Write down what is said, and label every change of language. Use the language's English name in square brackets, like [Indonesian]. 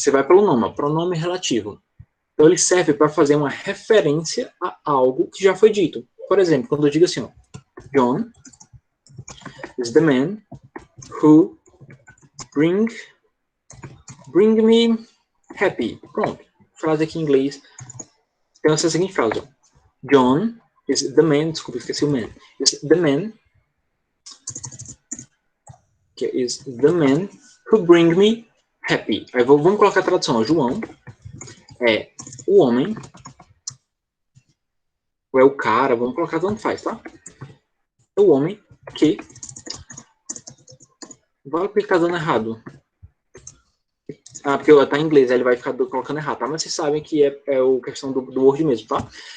[Portuguese] Você vai pelo nome, pronome relativo. Então, ele serve para fazer uma referência a algo que já foi dito. Por exemplo, quando eu digo assim, ó, [English] John is the man who bring me happy. [Portuguese] Pronto. Frase aqui em inglês. Tem essa seguinte frase, ó. [English] John is the man, [Portuguese] desculpa, esqueci o man. [English] Is the man, que is the man who bring me happy. [Portuguese] Aí vamos colocar a tradução, ó. João é o homem, ou é o cara, vamos colocar tanto faz, tá? É o homem que... Vale porque ele tá dando errado. Ah, porque tá em inglês, aí ele vai ficar colocando errado, tá? Mas vocês sabem que é a questão do Word mesmo, tá?